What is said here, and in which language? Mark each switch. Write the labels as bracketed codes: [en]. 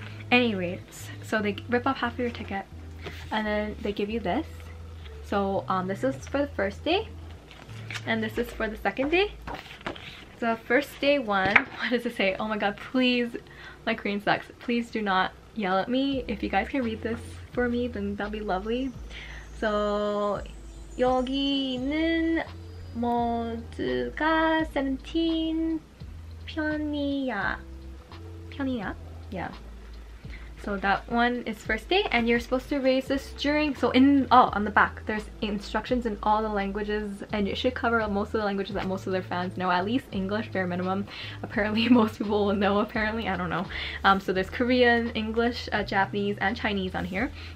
[en] Anyways, so they rip off half of your ticket and then they give you this. So this is for the first day, and this is for the second day. So first day one, what does it say? Oh my god, please, my Korean sucks. Please do not yell at me. If you guys can read this for me, then that'll be lovely. [ko] So 여기는 모두가 17 편이야. [en] Yeah. So that one is first day, and you're supposed to raise this during, so on the back there's instructions in all the languages, and it should cover most of the languages that most of their fans know, at least English bare minimum. Apparently most people will know, apparently, I don't know. So there's Korean, English, Japanese, and Chinese on here.